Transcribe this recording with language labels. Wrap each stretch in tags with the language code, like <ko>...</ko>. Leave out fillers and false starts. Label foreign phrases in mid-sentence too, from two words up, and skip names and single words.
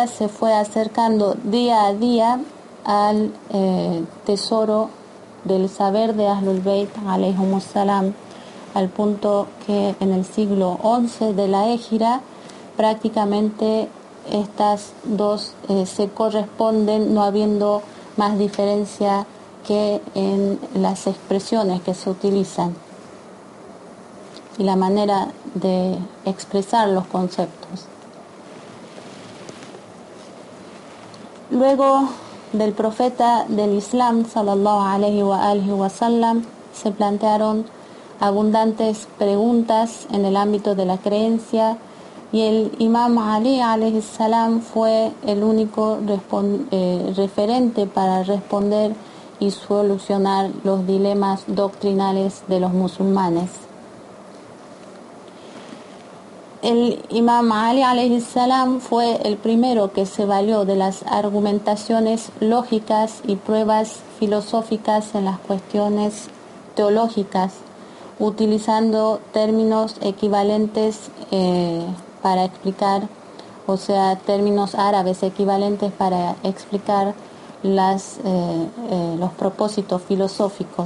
<es>se fue acercando día a día al tesoro del saber de Ahlul Bayt</es> <ar>عليهم السلام,</ar> <es>al punto que en el siglo XI de la Égira prácticamente estas dos se corresponden, no habiendo más diferencia que en las expresiones que se utilizan y la manera de expresar los conceptos. Luego del profeta del Islam,</es> <ar>صلى الله عليه وسلم,</ar> <es>se plantearon abundantes preguntas en el ámbito de la creencia, y el imam Ali</es> <ar>عليه السلام</ar> <es>fue el único referente para responder y solucionar los dilemas doctrinales de los musulmanes. El imam Ali</es> <ar>عليه السلام</ar> <es>fue el primero que se valió de las argumentaciones lógicas y pruebas filosóficas en las cuestiones teológicas, utilizando términos equivalentes para explicar, o sea, términos árabes equivalentes para explicar los propósitos filosóficos.</es>